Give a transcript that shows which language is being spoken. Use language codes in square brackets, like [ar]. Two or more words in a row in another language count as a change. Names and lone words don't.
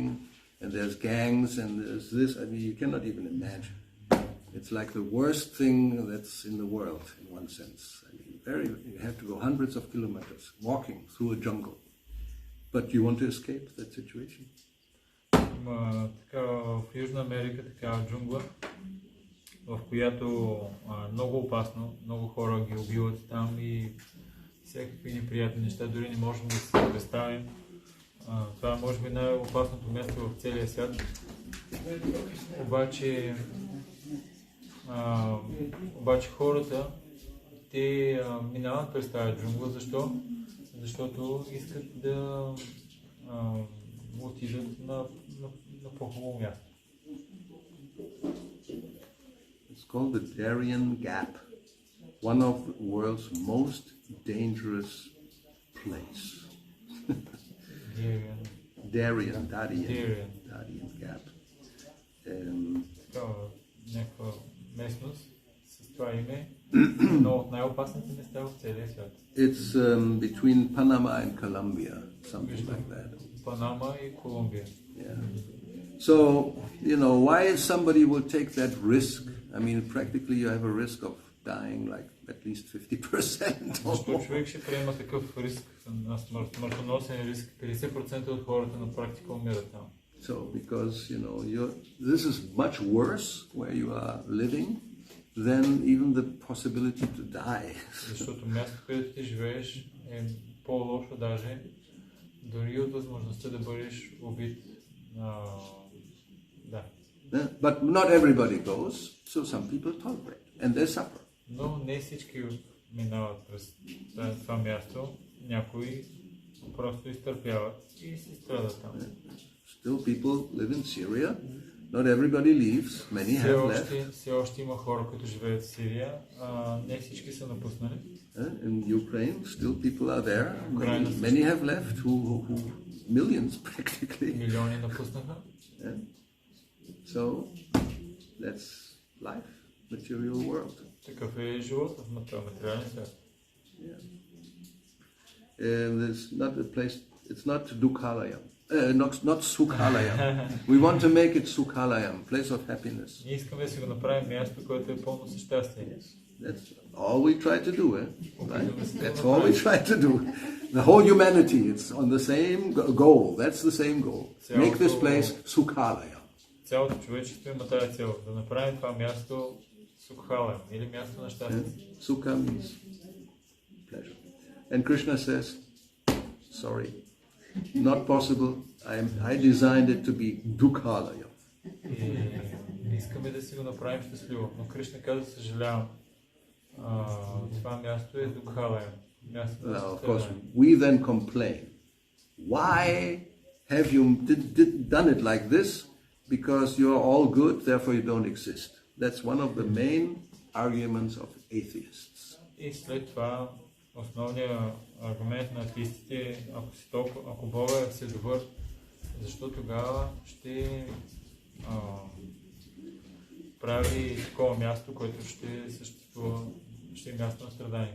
[en] And there's gangs and there's this. I mean, you cannot even imagine. It's like the worst thing that's in the world, in one sense. I mean, you have to go hundreds of kilometers walking through a jungle, but you want to escape that situation. [bg] Така, в Южна Америка такава джунгла, в която много опасно, много хора ги убиват там и всякакви неприятни неща, дори не можем да си представим. Това е може би най-опасното място в целия свят. Обаче хората, те минават през тази джунгла. Защо? Защото искат да отидат на по-хубаво място. [en] It's called the Darien Gap, one of the world's most dangerous place. Darien Gap. [bg] Някаква местност с това име, едно от най-опасните места в целия свят. [en] It's between Panama and Colombia, something like that. [bg] Панама и Колумбия. [en] Yeah. So, you know, why somebody will take that risk? I mean, practically you have a risk of dying like at least 50%. [bg] Защо човек ще приема такъв риск, на смъртоносен риск? 50% от хората на практика умират там. [en] So, because, you know, this is much worse where you are living than even the possibility to die. [bg] Защото мястото, където ти живееш, е по-лошо даже, дори от възможността да бъдеш убит. Да. [en] But not everybody goes, so some people tolerate and they suffer. [bg] Но не всички минават през това място. Някои просто изтърпяват и се страдат там. [en] Still people live in Syria. Not everybody leaves. Many have left. [bg] Все още има хора, които живеят в Сирия. Не всички са напуснали. [en] In Ukraine, still people are there. Many have left. Who millions practically. [bg] Милиони напуснаха. [en] So that's life, material world. [bg] Такъв е живот в материалния свят. [en] There's not a place. It's not Dukhalayam. Not Sukhalayam. We want to make it Sukhalayam, place of happiness. [bg] Ние искаме да си го направим място, което е пълно с щастие. [en] That's all we try to do, right? That's all we try to do. The whole humanity, it's on the same goal. That's the same goal. Make this place Sukhalayam. [bg] Цялото човечество има тази цел, да направим това място Сукхалем, или място на щастие. [en] Sukha means pleasure. And Krishna says, sorry, not possible. I designed it to be Dukhalayam. [bg] И искаме да си го направим щастливо. Но Кришна каза, съжалявам, това място е Дукхалем. [en] Of course, we then complain. Why have you done it like this? Because you are all good, therefore you don't exist. That's one of the main arguments of atheists. [bg] И след това основният аргумент на атеистите е, ако Бога е все добър, защо тогава ще прави такова място, което ще съществува, ще е място на страдание.